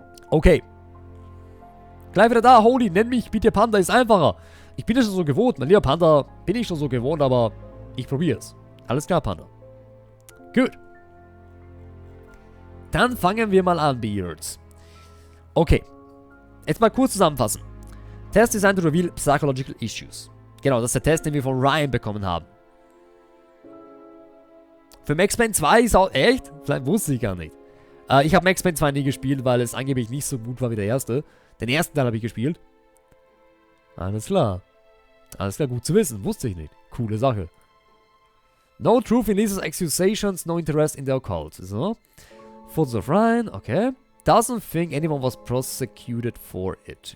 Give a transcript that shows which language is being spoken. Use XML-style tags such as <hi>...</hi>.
<de>Okay. Gleich wieder da, Holy. Nenn mich bitte Panda, ist einfacher. Ich bin ja schon so gewohnt. Mein lieber Panda, bin ich schon so gewohnt, aber ich probiere es. Alles klar, Panda. Gut. Dann fangen wir mal an, Beards. Okay. Jetzt mal kurz zusammenfassen.</de> <en>Test designed to reveal psychological issues.</en> <de>Genau, das ist der Test, den wir von Ryan bekommen haben. Für Max Payne 2 ist auch... Echt? Vielleicht wusste ich gar nicht. Ich habe Max Payne 2 nie gespielt, weil es angeblich nicht so gut war wie der erste. Den ersten Teil habe ich gespielt. Alles klar. Alles klar, gut zu wissen. Wusste ich nicht. Coole Sache.</de> <en>No truth in Lisa's accusations, no interest in the occult. So. Photos of Ryan, okay. Doesn't think anyone was prosecuted for it.</en>